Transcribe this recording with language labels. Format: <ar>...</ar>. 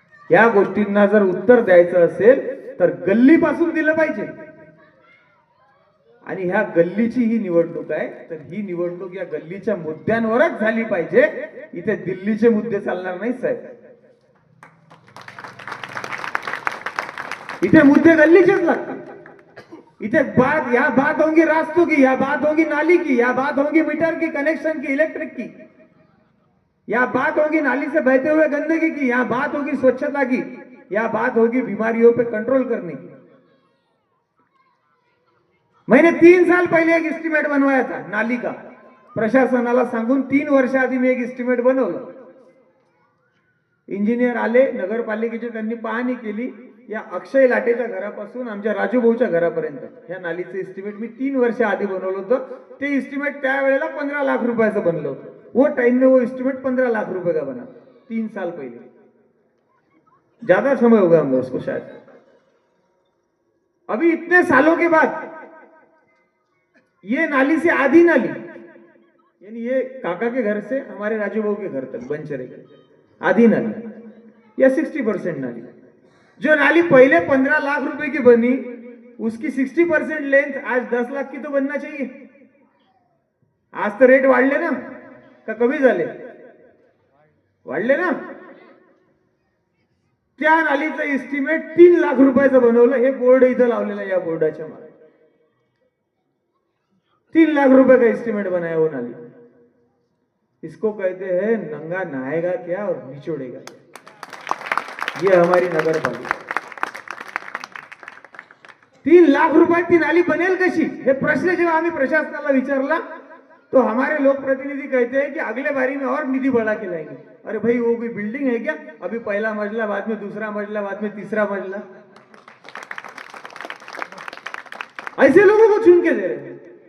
<mr>या गोष्टींना जर उत्तर द्यायचं असेल तर गल्लीपासून दिलं पाहिजे. आणि ह्या गल्लीची ही निवडणूक आहे, तर ही निवडणूक या गल्लीच्या मुद्द्यांवरच झाली पाहिजे. इथे दिल्लीचे मुद्दे चालणार नाही साहेब. इथे मुद्दे गल्लीचेच लागतात.</mr> <hi>इथे या बात होंगी रास्तों की, या बात होगी नाली की, या बात होगी मीटर की, कनेक्शन की, इलेक्ट्रिक की, या बात होगी नाली से बहते हुए गंदगी की, या बात होगी स्वच्छता की, या बात होगी बीमारियों पे कंट्रोल करने की. मैंने 3 साल पहले एक एस्टिमेट बनवाया था नाली का.</hi> <mr>प्रशासनाला सांगून 3 वर्ष आधी मी एक एस्टिमेट बनवलं. इंजिनियर आले, नगरपालिकेचे, त्यांनी पाहणी केली. या अक्षय लाटेच्या घरापासून आमच्या राजूभाऊच्या घरापर्यंत ह्या नालीचं एस्टिमेट मी 3 वर्ष आधी बनवलं होतं. ते एस्टिमेट त्यावेळेला 15 लाख रुपयाचं बनलं होतं.</mr> <hi>वो टाइम में वो एस्टिमेट 15 लाख रुपए का बना 3 साल पहले. ज्यादा समय होगा हमको उसको शायद. अभी इतने सालों के बाद ये नाली से आधी नाली, यानी ये काका के घर से हमारे राजू भाऊ के घर तक बंचरे आधी नाली या 60% नाली. जो नाली पहले 15 लाख रुपए की बनी, उसकी 60% लेंथ आज 10 लाख की तो बनना चाहिए.</hi> <mr>आज तो रेट वाढले ना का कमी झाले? वाढले ना. त्या नालीचं एस्टिमेट 3 लाख रुपयाचं बनवलं. हे बोर्ड इथं लावलेलं, या बोर्डाच्या मागे 3 लाख</mr> <hi>रुपए का एस्टिमेट बनाया वो नाली. इसको कहते हैं नंगा नहाएगा क्या और निचोड़ेगा. ये हमारी नगर पालिका.</hi> <mr>3 लाख रुपयात ती नाली बनेल कशी, हे प्रश्न जेव्हा आम्ही प्रशासनाला विचारला</mr> <hi>तो हमारे लोक प्रतिनिधि कहते हैं कि अगले बारी में और निधि बढ़ा के लाएंगे। अरे भाई वो कोई बिल्डिंग है क्या? अभी पहला मंजिला, बाद में दूसरा मंजिला, बाद में तीसरा मंजिला, ऐसे लोगों को चुन के दे रहे हैं।</hi>